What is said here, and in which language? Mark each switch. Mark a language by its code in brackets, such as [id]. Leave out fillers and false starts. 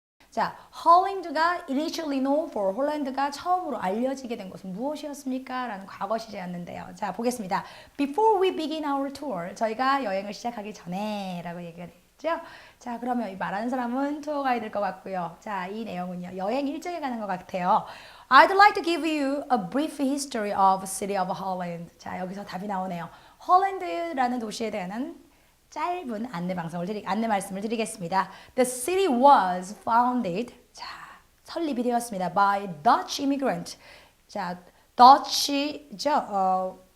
[ko] 자, 헐랜드가 [en] initially known for [ko] 홀랜드가 처음으로 알려지게 된 것은 무엇이었습니까? 라는 과거 시제였는데요. 자, 보겠습니다. [en] Before we begin our tour, [ko] 저희가 여행을 시작하기 전에 라고 얘기가 되겠죠? 자, 그러면 이 말하는 사람은 투어 가이드일 것 같고요. 자, 이 내용은요. 여행 일정에 관한 것 같아요. [en] I'd like to give you a brief history of the city of Holland. [ko] 자, 여기서 답이 나오네요. 헐랜드라는 도시에 대한 짧은 안내 말씀을 드리겠습니다. [en] The city was founded. [ko] 자, 설립이 되었습니다. [en] By Dutch immigrant. 자, Dutch죠.